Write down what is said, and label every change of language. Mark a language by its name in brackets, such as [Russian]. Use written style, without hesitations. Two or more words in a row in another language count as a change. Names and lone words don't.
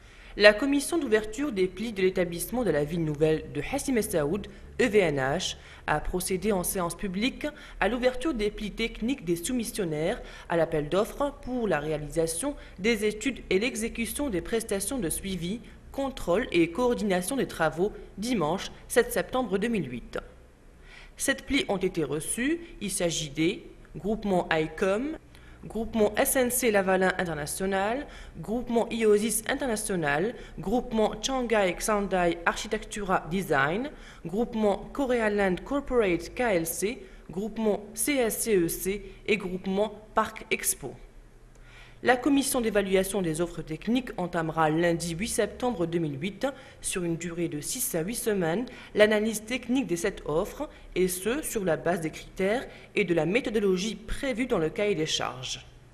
[French] La commission d'ouverture des plis de l'établissement de la ville nouvelle de Hassim El Saoud, EVNH, a procédé en séance publique à l'ouverture des plis techniques des soumissionnaires à l'appel d'offres pour la réalisation des études et l'exécution des prestations de suivi, contrôle et coordination des travaux dimanche 7 septembre 2008. Sept plis ont été reçus. Il s'agit des groupements ICOM, groupement SNC Lavalin International, groupement IOSIS International, groupement Shanghai Xandai Architectura Design, groupement Korealand Corporate KLC, groupement CSCEC et groupement Parc Expo. La commission d'évaluation des offres techniques entamera lundi 8 septembre 2008, sur une durée de 6 à 8 semaines, l'analyse technique de cette offre, et ce, sur la base des critères et de la méthodologie prévue dans le cahier des charges.